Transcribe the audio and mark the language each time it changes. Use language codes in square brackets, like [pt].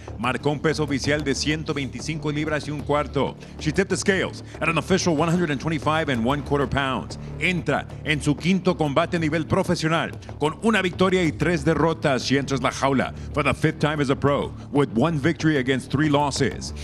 [es] Marcó un peso oficial de 125 libras y un cuarto. [en] She tipped the scales at an official 125 1/4 pounds. [es] Entra en su quinto combate a nivel profesional con una victoria y 3 derrotas. [en] She enters [es] la jaula [en] for the 5th time as a pro with 1 victory against 3 losses.